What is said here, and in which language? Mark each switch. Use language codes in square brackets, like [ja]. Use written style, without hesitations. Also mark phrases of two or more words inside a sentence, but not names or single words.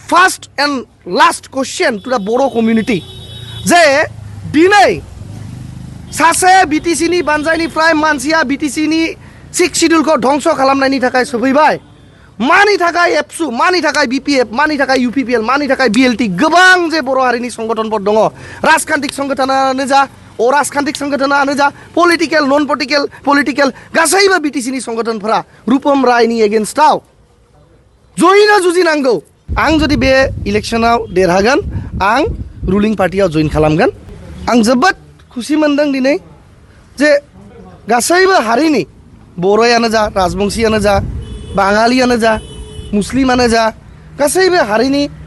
[en] first and last question to the Bodo community. [brx] Je dinai sase BTC ni banjai ni prime mansia BTC ni 6 schedule ko dhongso khalamnaini thakai sofaibai. Mani thakai EPSU, mani thakai BPF, mani thakai UPPL, mani thakai BLT gobang je Boro harini songgoton por dongo. Rajkantik songgotonaनो जा अराजखान्थिक संगठनानो जा [en] political non political [brx] गासैबो BTC नि संगठनफोरा रपम रयननि एगेन्स्टआव जयैनो जुजिनांगौ। आं जुदि बे इलेक्शनाव देरहागोन आं रुलिं पार्टियाव जइन खालामगोन। आं जोबोद खुसि मोनदों दिनै जे गासैबो हारिनि बर'यानो जा राजबंशीयानो जा बाङालियानो जा मुस्लिमानो जा गासैबो हारिनि